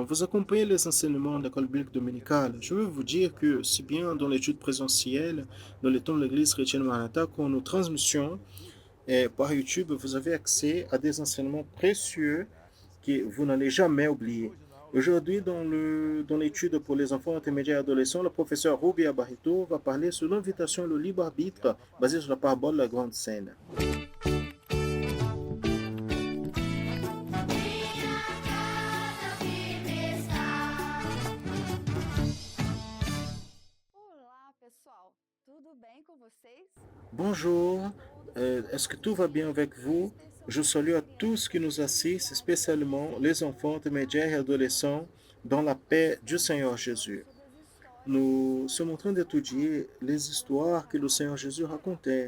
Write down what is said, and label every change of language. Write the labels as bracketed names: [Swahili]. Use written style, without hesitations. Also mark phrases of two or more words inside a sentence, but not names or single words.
[French] Vous accompagnez les enseignements de l'école biblique dominicale. Je veux vous dire que, si bien dans l'étude présentielle, dans les temps de l'Église chrétienne Maranatha, qu'en nos transmissions et par YouTube, vous avez accès à des enseignements précieux que vous n'allez jamais oublier. Aujourd'hui, dans l'étude pour les enfants intermédiaires et adolescents, le professeur Rubia Barreto va parler sur l'invitation et le libre arbitre basé sur la parabole de la grande scène. [Portuguese] Olá, pessoal. Tudo bem com vocês? [French] Bonjour, est-ce que tout va bien avec vous? Je salue à tous qui nous assistent, spécialement les enfants intermédiaires et adolescents, dans la paix du Seigneur Jésus. Nous sommes en train d'étudier les histoires que le Seigneur Jésus racontait.